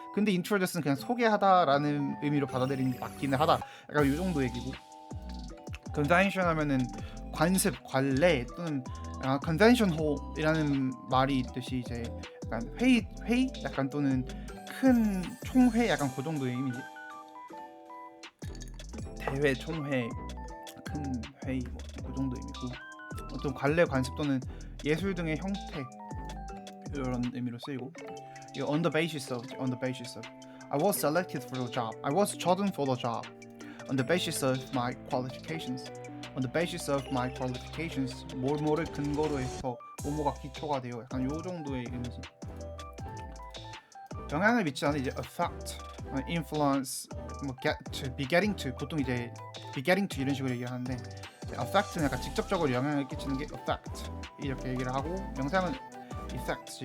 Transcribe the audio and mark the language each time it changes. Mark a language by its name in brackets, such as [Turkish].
[Korean] 근데 introduce는 그냥 소개하다라는 의미로 받아들이는 게 맞기는 하다. 약간 이 정도 얘기고. convention 하면은 관습, 관례 또는 convention hall이라는 말이 있듯이 이제 약간 회의 약간 또는 큰 총회, 약간 그 정도의 의미지. 대회, 총회, 큰 회의 뭐 그 정도 의미고, 어떤 관례, 관습 또는 예술 등의 형태 이런 의미로 쓰이고, 이거 [English] on the basis of I was selected for the job, I was chosen for the job on the basis of my qualifications. on the basis of my qualifications, [Korean] 뭐뭐를 근거로 해서 뭐뭐가 기초가 되어, 약간 요 정도의 의미지. 영향을 미치는 이제 affect, influence, 뭐 get to, be getting to, 보통 이제 be getting to 이런 식으로 얘기하는데, affect는 약간 직접적으로 영향을 끼치는 게 affect 이렇게 얘기를 하고, 명사형은 effect지.